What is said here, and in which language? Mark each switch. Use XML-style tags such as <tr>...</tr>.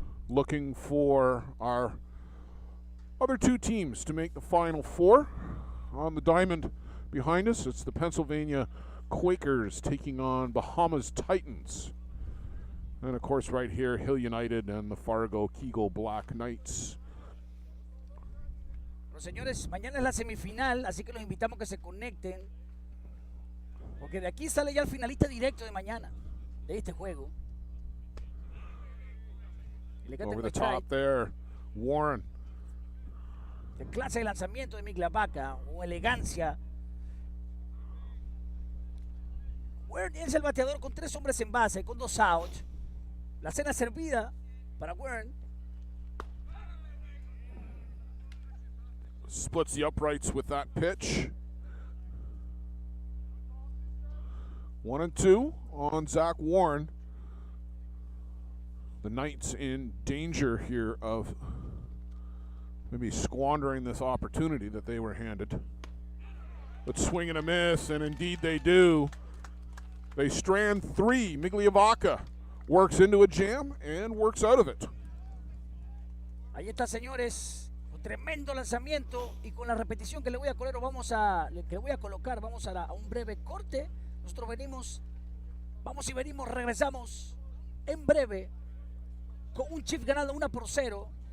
<en>Looking for our other 2 teams to make the Final 4. On the diamond behind us, it's the Pennsylvania Quakers taking on Bahamas Titans. And of course right here, Hill United and the Fargo Kegel Black Knights.</en> <es>Bueno, señores, mañana es la semifinal, así que los invitamos a que se conecten. Porque de aquí sale ya el finalista directo de mañana, de este juego.</es> <en>Over the top there, Warren.</en> <es>De clase de lanzamiento de Miglavaca, o elegancia. Warren es el bateador con 3 hombres en base, con 2 outs. La cena servida para Warren.</es> <en>Splits the uprights with that pitch. 1-2 on Zach Warren. The Knights in danger here of maybe squandering this opportunity that they were handed. But swing and a miss, and indeed they do. They strand 3. Migliavaca works into a jam and works out of it.</en> <es>Ahí está, señores. Un tremendo lanzamiento, y con la repetición que le voy a colocar, vamos a un breve corte. Nosotros vamos y venimos, regresamos en breve con un Chief ganando 1-0.</es>